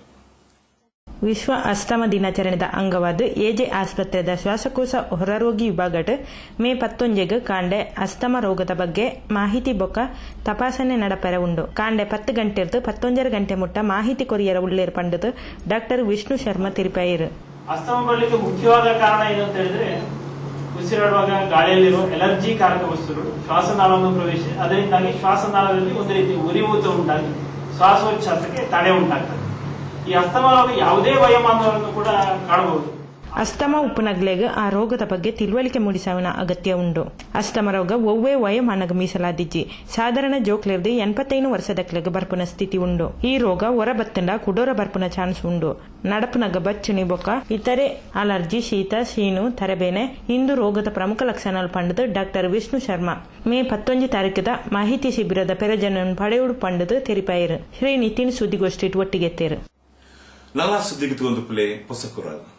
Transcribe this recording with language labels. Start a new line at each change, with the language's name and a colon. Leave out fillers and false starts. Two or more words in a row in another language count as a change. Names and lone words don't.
Tulu: ವಿಶ್ವ ಅಸ್ತಮ ದಿನಾಚರಣೆದ ಅಂಗವಾದ ಎಜೆ ಆಸ್ಪತ್ರೆದ ಶ್ವಾಸಕೋಶ ಹೊರರೋಗಿ ವಿಭಾಗಡ್ ಮೇ 11 ಕಾಂಡೆ ಅಸ್ತಮ ರೋಗದ ಬಗ್ಗೆ ಮಾಹಿತಿ ಬೊಕ್ಕ ತಪಾಸಣೆ ನಡಪೆರ ಉಂಡು. ಕಾಂಡೆ 10 ಗಂಟೆ 11 ಗಂಟೆ ಮುಟ್ಟ ಮಾಹಿತಿ ಕೊರಿಯರ ಉಳ್ಳೇರು ಪಂಡದು ಡಾಕ್ಟರ್ ವಿಷ್ಣು ಶರ್ಮಾ ತಿರುಪಾಯಿರು.
Kannada: ಅಸ್ತಮ ಬರಲಿಕ್ಕೆ ಮುಖ್ಯವಾದ ಕಾರಣ ಏನು ಅಂತ ಹೇಳಿದ್ರೆ ಉಸಿರಾಡುವಾಗ ಗಾಳಿಯಲ್ಲಿರುವ ಎಲರ್ಜಿ ಕಾರಕ ವಸ್ತುಗಳು ಶ್ವಾಸನಾಳವನ್ನು ಪ್ರವೇಶಿಸಿ ಅದರಿಂದಾಗಿ ಶ್ವಾಸನಾಳದಲ್ಲಿ ಒಂದು ರೀತಿ ಉರಿಯೂತ ಉಂಟಾಗಿ ಶ್ವಾಸೋಚ್ಛ್ವಾಸಕ್ಕೆ ತಡೆ ಉಂಟಾಗ್ತದೆ. ಈ ಅಸ್ತಮ ರೋಗ ಯಾವುದೇ ವಯೋಮಾನವನ್ನು ಕೂಡ ಕಾಣಬಹುದು.
Tulu: ಅಸ್ತಮ ಉಪನಗ್ಲೆಗ್ ಆ ರೋಗದ ಬಗ್ಗೆ ತಿಳುವಳಿಕೆ ಮೂಡಿಸುವ ಅಗತ್ಯ ಉಂಡು. ಅಸ್ತಮ ರೋಗ ಒವ್ವೇ ವಯೋಮಾನಗ ಮೀಸಲಾದಿಜ್ಜಿ ಸಾಧಾರಣ ಜೋಕ್ಲೆರ್ದು 85 ವರ್ಷದಕ್ಲೆಗ್ ಬರ್ಪುನ ಸ್ಥಿತಿ ಉಂಡು. ಈ ರೋಗ ಹೊರ ಬತ್ತಂಡ ಕುಡೋರ ಬರ್ಪುನ ಚಾನ್ಸ್ ಉಂಡು. ನಡಪುನಗ ಬಚ್ಚುನಿ ಬೊಕ್ಕ ಇತರೆ ಅಲರ್ಜಿ, ಶೀತ, ಶೀನು, ತರಬೇನೆ ಇಂದು ರೋಗದ ಪ್ರಮುಖ ಲಕ್ಷಣಗಳು ಪಂಡದು ಡಾಕ್ಟರ್ ವಿಷ್ಣು ಶರ್ಮಾ ಮೇ 11 ತಾರೀಕದ ಮಾಹಿತಿ ಶಿಬಿರದ ಪೆರಜನನ್ನು ಪಡೆಯುಡು ಪಂಡದು ತೆರಿಪಾಯಿರು.
Kannada: ಶ್ರೀ ನಿತಿನ್ ಸುದ್ದಿಗೋಷ್ಠಿ ಒಟ್ಟಿಗೆತ್ತೇರು. ನಲ್ಲ ಸುದ್ದಿಗಿತ್ತು ಒಂದು ಪ್ಲೇ ಹೊಸಕುರ